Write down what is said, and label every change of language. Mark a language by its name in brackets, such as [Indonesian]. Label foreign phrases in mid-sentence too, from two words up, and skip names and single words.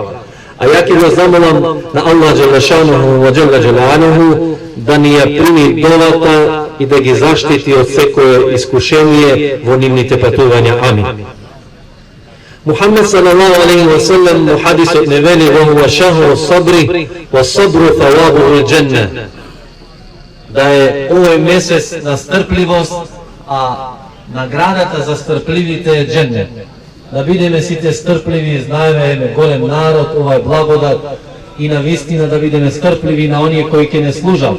[Macedonian] А ја ќе го замолам на Аллах [Arabic] جل شأنه وجل جلاله [Macedonian] да ни ја прими довата и да ги заштити од секое искушение во нивните патувања. Амин. Мухаммед [Arabic] صلى الله عليه وسلم [Macedonian] му хадисот не вели [Arabic] وهو شهر الصبر والصبر ثوابه الجنة, [Macedonian] да е овој месец на стрпливост, а наградата за стрпливите е џеннет. Да бидеме сите стрпливи, знаеме голем народ, ова е благодат и на вистина да бидеме стрпливи на оние кои ќе не служат,